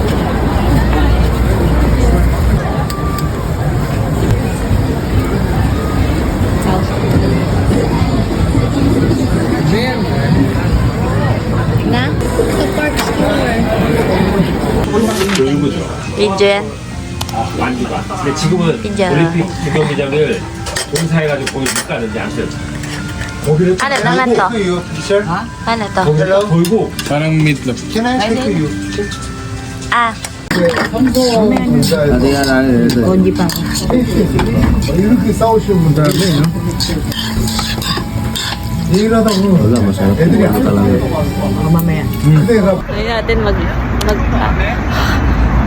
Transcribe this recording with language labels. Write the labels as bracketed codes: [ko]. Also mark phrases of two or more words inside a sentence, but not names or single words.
[tl] Na? Sa [en] park store. [tl] Pigeon. [ko] 만두가. 근데 지금은 진짜. 올림픽 경기장을 공사해가지고 거기 못 가는데 아무튼 거기를 [tl] Ano naman to? Ano to? [ko] 거기를 딱 돌고 [tl] Parang meatloaf. Ah, Hindi nga namin ito. O, hindi pa. [ko] 이렇게 싸우시면 다음에 [tl] Wala, masarap yung ano talaga. Mamaya. Ngayon natin mag